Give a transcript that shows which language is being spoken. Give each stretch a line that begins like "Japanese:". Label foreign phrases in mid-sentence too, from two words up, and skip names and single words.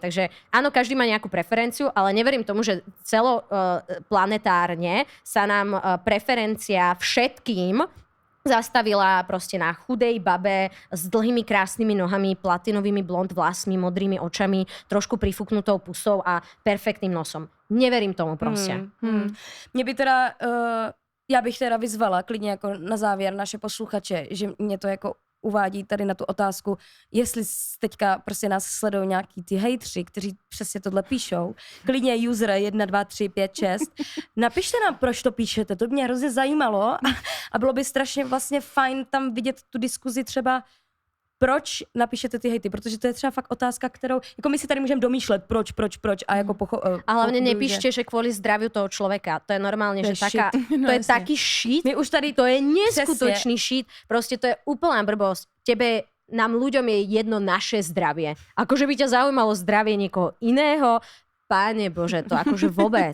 Slovak: Takže áno, každý má nejakú preferenciu, ale neverím tomu, že celoplanetárne sa nám preferencia všetkým zastavila proste na chudej babe s dlhými krásnymi nohami, platinovými blond vlasmi, modrými očami, trošku prifuknutou pusou a perfektným nosom. Neverím tomu proste.
Czech: Mě by teda, já bych teda vyzvala klidně jako na závěr naše posluchače, že mě to jako uvádí tady na tu otázku, jestli teďka prostě nás sledují nějaký ty hejtři, kteří přesně tohle píšou. Klidně user 1, 2, 3, 5, 6. Napište nám, proč to píšete, to by mě hrozně zajímalo a bylo by strašně vlastně fajn tam vidět tu diskuzi třeba, proč napíšete ty hejty, protože to je třeba fakt otázka, kterou, jako my si tady můžeme domýšlet, proč a jako
Slovak: A hlavne nepíšte, že kvôli zdraviu toho človeka. To je normálne, To že je taká, No to je jasne. taký shit.
Czech: My už tady
Slovak: To je neskutočný shit. Proste to je úplná blbosť. Nám ľuďom je jedno naše zdravie. Akože by ťa zaujímalo zdravie niekoho iného, Páne Bože, to akože vôbec.